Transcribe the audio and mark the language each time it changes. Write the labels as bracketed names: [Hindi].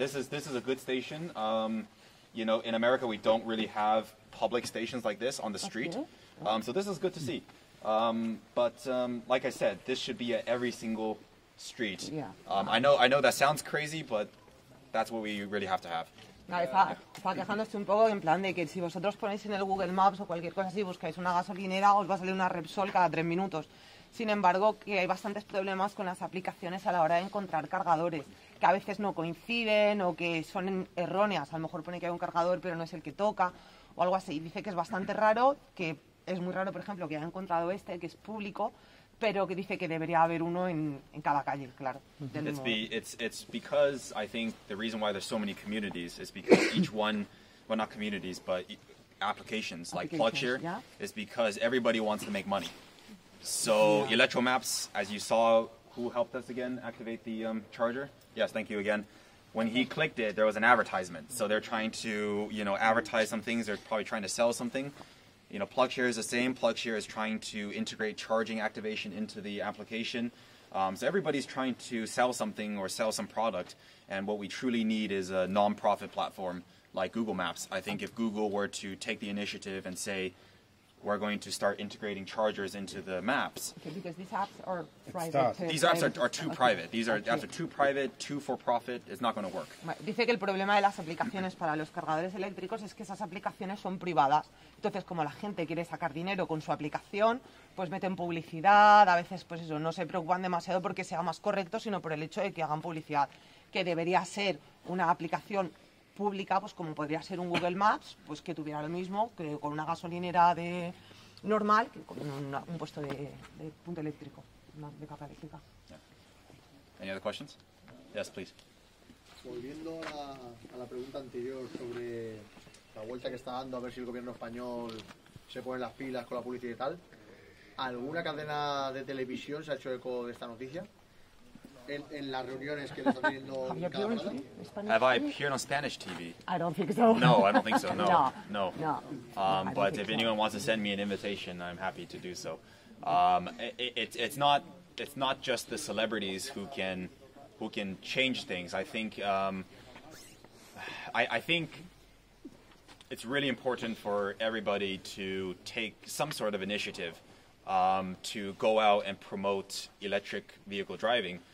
[English] This is a good station. You know, in America, we don't really have public stations like this on the street. So this is good to see. But like I said, this should be at every single street. I know that sounds crazy, but that's what we really have to have. [Spanish] No, está quejándose un poco en plan de que si vosotros ponéis en el Google Maps o cualquier cosa así, buscáis una gasolinera, os va a salir una Repsol cada 3 minutos. Sin embargo, que hay bastantes problemas con las aplicaciones a la hora de encontrar cargadores, que a veces no coinciden o que son erróneas. A lo mejor pone que hay un cargador pero no es el que toca o algo así. Dice que es bastante raro, que es muy raro, por ejemplo, que haya encontrado este, que es público, pero que dice que debería haber uno en cada calle, claro. [English] It's because I think the reason why there's so many communities is because each one, well, not communities, but applications like PlugShare is because everybody wants to make money. So Electromaps, as you saw, who helped us again activate the charger? Yes, thank you again. When he clicked it, there was an advertisement. So they're trying to, you know, advertise some things. They're probably trying to sell something. You know, PlugShare is the same. PlugShare is trying to integrate charging activation into the application. So everybody's trying to sell something or sell some product. And what we truly need is a non-profit platform like Google Maps. I think if Google were to take the initiative and say, we're going to start integrating chargers into the maps. Okay, because these apps are private. These apps are too private. These are apps are too private, too for profit. It's not going to work. [Spanish] Dice que el problema de las aplicaciones para los cargadores eléctricos es que esas aplicaciones son privadas. Entonces, como la gente quiere sacar dinero con su aplicación, pues meten publicidad. A veces, pues eso, no se preocupan demasiado porque sea más correcto, sino por el hecho de que hagan publicidad. Que debería ser una aplicación pública, pues como podría ser un Google Maps, pues que tuviera lo mismo que con una gasolinera normal, que con un puesto de punto eléctrico, de carga eléctrica. [English] Any other questions? Yes, please. [Spanish] Volviendo a la pregunta anterior sobre la vuelta que está dando a ver si el gobierno español se pone las pilas con la publicidad y tal, ¿alguna cadena de televisión se ha hecho eco de esta noticia? En las reuniones que le están teniendo en cada parada? [English] Have I appeared on Spanish TV? I don't think so. No, I don't think so. No, no. But if anyone wants to send me an invitation, I'm happy to do so. It's not just the celebrities who can change things. I think I think it's really important for everybody to take some sort of initiative to go out and promote electric vehicle driving.